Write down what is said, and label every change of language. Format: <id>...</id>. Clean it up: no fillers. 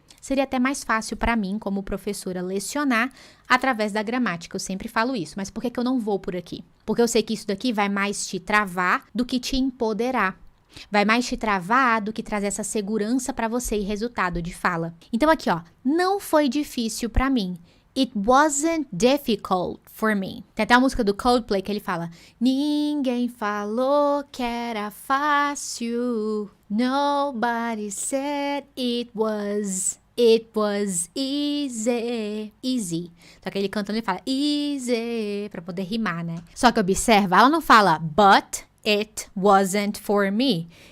<pt>Seria até mais fácil para mim, como professora, lecionar através da gramática. Eu sempre falo isso. Mas por que eu não vou por aqui? Porque eu sei que isso daqui vai mais te travar do que te empoderar. Vai mais te travar do que trazer essa segurança para você e resultado de fala. Então aqui, ó, não foi difícil para mim.</pt> <en>It wasn't difficult for me.</en> <pt>Tem até a música do Coldplay que ele fala: ninguém falou que era fácil.</pt> <en>Nobody said it was easy. Easy.</en> <pt>Só que ele cantando, ele fala easy, pra poder rimar, né? Só que observa, ela não fala</pt> <en>but it wasn't for me.</en>